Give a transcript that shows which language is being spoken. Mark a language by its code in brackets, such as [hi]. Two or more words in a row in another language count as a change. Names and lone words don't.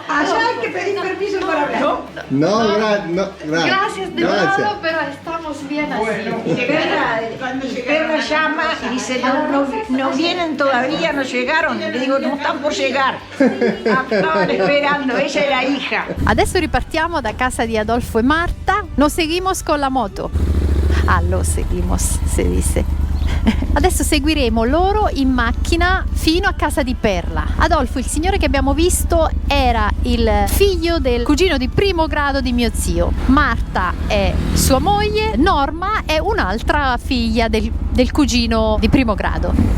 [es] Allá hay que pedir permiso para hablar. No, Gracias de todo, pero estamos bien así. Perla llama y dice, no vienen todavía, no llegaron. Le digo, no están por llegar. Estaban esperando, ella era hija. [it] Adesso ripartiamo da casa di Adolfo e Marta. [es] Nos seguimos con la moto. Lo seguimos, si dice. [it] Adesso seguiremo loro in macchina fino a casa di Perla. Adolfo, il signore che abbiamo visto, era il figlio del cugino di primo grado di mio zio. Marta è sua moglie, Norma è un'altra figlia del cugino di primo grado.